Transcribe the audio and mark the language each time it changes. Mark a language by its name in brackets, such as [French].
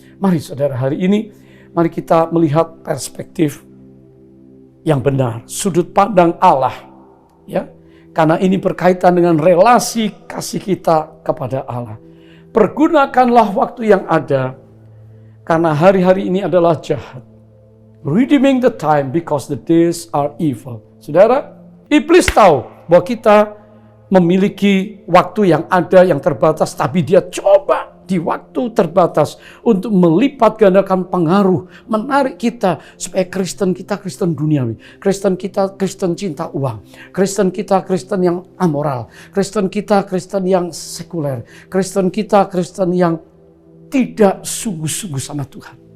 [Indonesian] Mari saudara, hari ini, mari kita melihat perspektif yang benar. Sudut pandang Allah. Ya. Karena ini berkaitan dengan relasi kasih kita kepada Allah. Pergunakanlah waktu yang ada, karena hari-hari ini adalah jahat. [English] Redeeming the time because the days are evil. [Indonesian] Saudara, iblis tahu bahwa kita memiliki waktu yang ada, yang terbatas, tapi dia coba di waktu terbatas untuk melipat gandakan pengaruh, menarik kita supaya Kristen kita Kristen duniawi, Kristen kita Kristen cinta uang, Kristen kita Kristen yang amoral, Kristen kita Kristen yang sekuler, Kristen kita Kristen yang tidak sungguh-sungguh sama Tuhan.